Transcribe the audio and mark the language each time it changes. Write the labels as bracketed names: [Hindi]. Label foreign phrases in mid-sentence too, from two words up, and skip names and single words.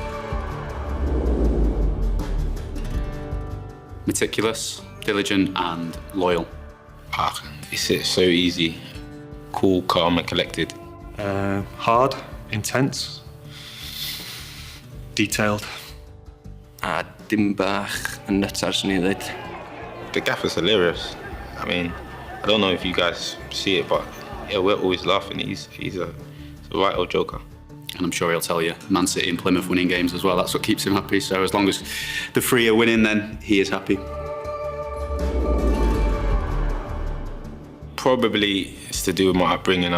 [English] Meticulous, diligent and loyal. It's so easy. Cool, calm and collected. Hard, intense, detailed. [Welsh] A dim bach yn nuts swn i ddweud. [English] The gaffer's hilarious. I mean, I don't know if you guys see it, but yeah, we're always laughing. He's a right old joker. And I'm sure he'll tell you, Man City and Plymouth winning games as well, that's what keeps him happy. So as long as the three are winning, then he is happy. Probably it's to do with my upbringing.